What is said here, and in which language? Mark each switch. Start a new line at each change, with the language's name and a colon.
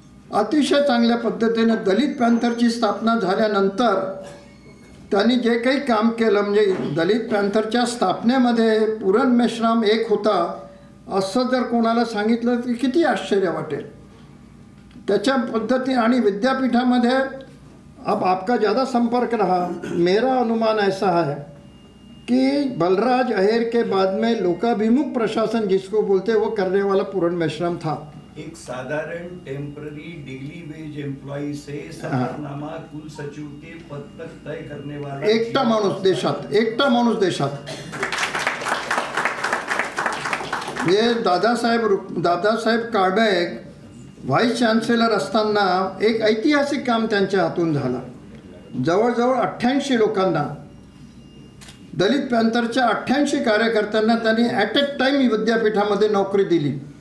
Marathi: अतिशय चांगल्या पद्धतीने दलित पॅन्थरची स्थापना झाल्यानंतर त्यांनी जे काही काम केलं, म्हणजे दलित पॅन्थरच्या स्थापनेमध्ये पुरण मेश्राम एक होता असं जर कोणाला सांगितलं तर किती आश्चर्य वाटेल. त्याच्या पद्धती आणि विद्यापीठामध्ये
Hindi: अब आपका ज़्यादा संपर्क रहा, मेरा अनुमान ऐसा है कि बलराज अहेर के बाद में लोकाभिमुख प्रशासन जिसको बोलते वो करने वाला पुरण मेश्राम था. एक साधारण टेम्पररी डिग्री वेज एम्प्लॉई से सफरनामा कुल सचिव के पद तक तय करने वाला
Marathi: एकटा माणूस देशात हे दादासाहेब काळबे व्हाईस चान्सलर असताना एक ऐतिहासिक काम त्यांच्या हातून झालं. जवळजवळ 88 लोकांना, दलित पॅन्थरच्या 88 कार्यकर्त्यांना त्यांनी ॲट ए टाईम विद्यापीठामध्ये नोकरी दिली.